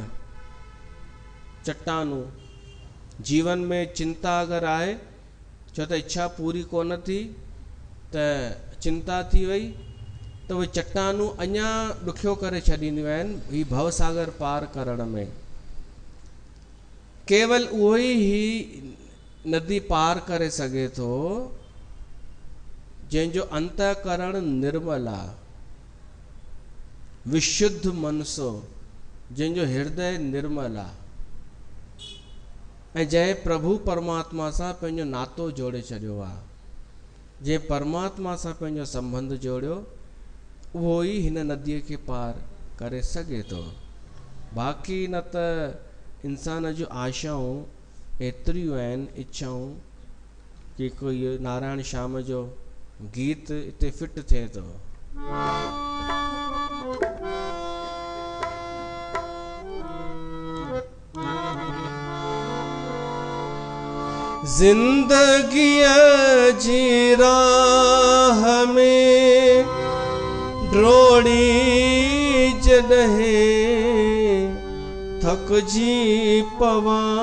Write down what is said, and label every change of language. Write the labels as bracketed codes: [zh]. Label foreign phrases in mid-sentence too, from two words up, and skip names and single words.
[sd] चट्टानूं, जीवन में चिंता अगरि आहे, छो त इच्छा पूरी कोन थी त चिंता थी वई, त उहे चट्टानूं अञा ॾुखियो करे छॾींदियूं आहिनि ही भवसागर पार करण में। केवल उहो ई नदी पार करे सघे थो जंहिंजो अंतःकरण निर्मल आहे, विशुद्ध मनसो, जंहिंजो हृदय निर्मल आहे ऐं जंहिं प्रभु परमात्मा सां पंहिंजो नातो जोड़े छॾियो आहे। जंहिं परमात्मा सां पंहिंजो संबंध जोड़ियो, उहो ई हिन नदीअ खे पार करे सघे थो। बाक़ी न त इंसान जूं आशाऊं एतिरियूं आहिनि, इच्छाऊं, कि कोई नारायण श्याम जो गीत हिते फिट थिए थो। जिंदगीअ जी राह में ड्रोड़ी जॾहिं थकजी पवां,